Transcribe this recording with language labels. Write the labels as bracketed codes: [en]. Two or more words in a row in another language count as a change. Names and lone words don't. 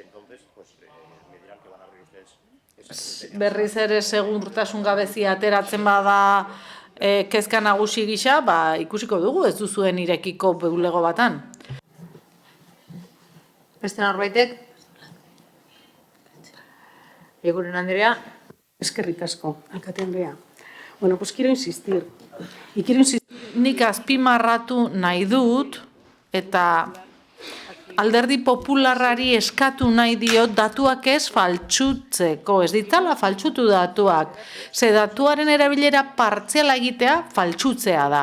[eu] Berriz ere segurtasun gabezia ateratzen bada kezka nagusi gisa, ikusiko dugu, ez duzuen irekiko bulego batan. Beste norbaitek? Eguren Andrea. Eskerrik asko, alkate Andrea. [es] Bueno, pues quiero insistir. [eu] Nik azpimarratu nahi dut, eta Alderdi Popularrari eskatu nahi dio datuak ez faltsutzeko, ez ditzala faltsutu datuak. Ze datuaren erabilera partziala egitea faltsutzea da.